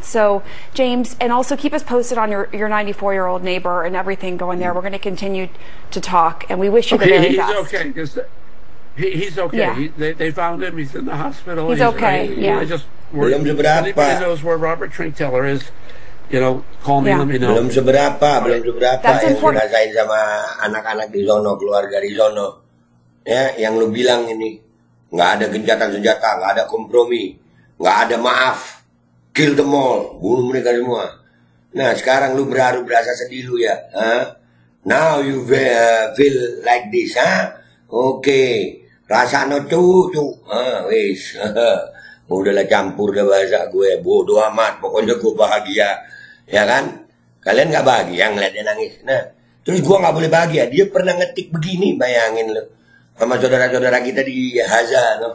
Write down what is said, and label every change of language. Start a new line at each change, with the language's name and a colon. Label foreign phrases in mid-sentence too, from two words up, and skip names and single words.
English: So, James, and also keep us posted on your 94-year-old neighbor and everything going there. We're going to continue to talk, and we wish you the very best. Okay, he's okay. Yeah. They found him. He's in the hospital. He's okay. Yeah. Anybody knows where Robert Trinkteller is, you know, call me, let me know.
Indonesian: Belum seberapa yang dirasain sama anak-anak di sono, keluarga di sono. Ya, yang lu bilang ini, nggak ada gencatan senjata, nggak ada kompromi, nggak ada maaf,
English: kill them all,
Indonesian: bunuh mereka semua. Nah, sekarang lu berasa sedih lu ya,
English: now you feel like this,
Javanese: Oke, rasa no tuh, wis.
Indonesian: Udahlah campur dah bahasa gue, bodoh amat, pokoknya gue bahagia, ya kan? Kalian nggak bahagia ngeliat dia nangis. Nah, terus gue nggak boleh bahagia. Dia pernah ngetik begini, bayangin lo, sama saudara-saudara kita di Gaza, no?